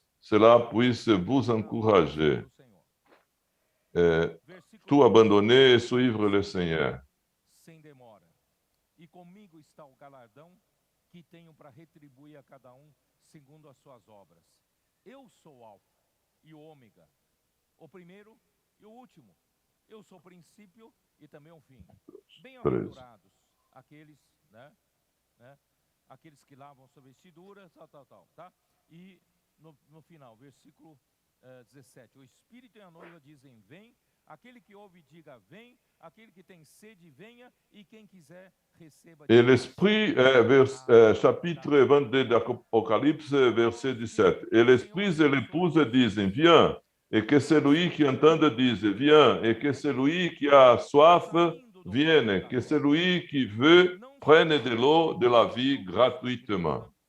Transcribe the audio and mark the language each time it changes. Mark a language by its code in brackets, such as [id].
[fr] cela puisse vous encourager. [pt] do Senhor. [fr] Tout [pt] Versículo [fr] abandonner et suivre le Seigneur. [pt] sem demora. E comigo está o galardão que tenho para retribuir a cada segundo as suas obras. Eu sou o Alfa e o Ômega, o primeiro e o último. Eu sou o princípio e também o fim. Bem-aventurados aqueles, né? Aqueles que lavam sua vestidura, tal, tá? E no final, versículo 17. O Espírito e a noiva dizem, vem. Aquele que ouve, diga, vem. Aquele que tem sede, venha. E quem quiser, receba. [fr] Et l'Esprit, chapitre 22 d'Apocalypse, verset 17. Et l'Esprit et l'épouse disent, viens. Et que celui qui entende dise, viens. Et que celui qui a soif, vienne. Que celui qui veut, prenne de l'eau de la vie gratuitement.